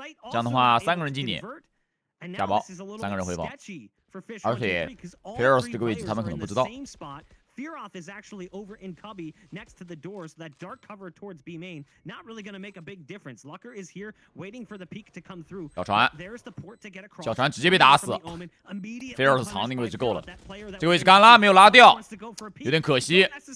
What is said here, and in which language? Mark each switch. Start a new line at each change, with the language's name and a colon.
Chinese: 这样的话，3个人进点，下包，3个人回包，而且 Feroz 这个位置他们可能不知道。
English: Firoth is actually over in Cubby next to the door, so that dark cover towards B main not really going to make a big difference. Lucker is here waiting for the peak to come through.
Chinese: 小船，
English: There's the port to get across.
Chinese: 小船直接被打死。 Feroz 藏那个位置够了，这个位置干了，没有拉掉，有点可惜。